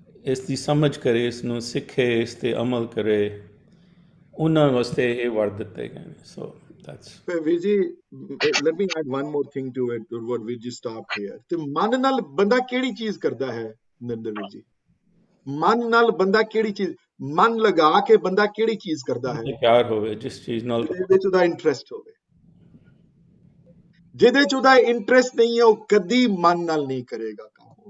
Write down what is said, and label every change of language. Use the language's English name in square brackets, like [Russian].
[Punjabi] ਇਸ ਦੀ ਸਮਝ ਕਰੇ, ਇਸ ਨੂੰ ਸਿੱਖੇ, ਇਸ ਤੇ ਅਮਲ ਕਰੇ, ਉਹਨਾਂ ਵਾਸਤੇ ਇਹ ਵਰ ਦਿੱਤੇ ਗਏ ਨੇ। [English] So that's Viji, let me add one more thing to it, to what Viji stopped here. [Punjabi] ਤੇ ਮਨ ਨਾਲ ਬੰਦਾ ਕਿਹੜੀ ਚੀਜ਼ ਕਰਦਾ ਹੈ ਨਰਿੰਦਰ ਜੀ? ਮਨ ਨਾਲ ਬੰਦਾ ਕਿਹੜੀ ਚੀਜ਼, ਮਨ ਲਗਾ ਕੇ ਬੰਦਾ ਕਿਹੜੀ ਚੀਜ਼ ਕਰਦਾ ਹੈ? ਪਿਆਰ ਹੋਵੇ ਜਿਸ ਚੀਜ਼ ਨਾਲ, ਜਿਹਦੇ ਚ ਉਹਦਾ ਇੰਟਰਸਟ ਹੋਵੇ। ਜਿਹਦੇ ਚ ਉਹਦਾ ਇੰਟਰਸਟ ਨਹੀਂ ਹੈ, ਉਹ ਕਦੀ ਮਨ ਨਾਲ ਨਹੀਂ ਕਰੇਗਾ ਕੰਮ।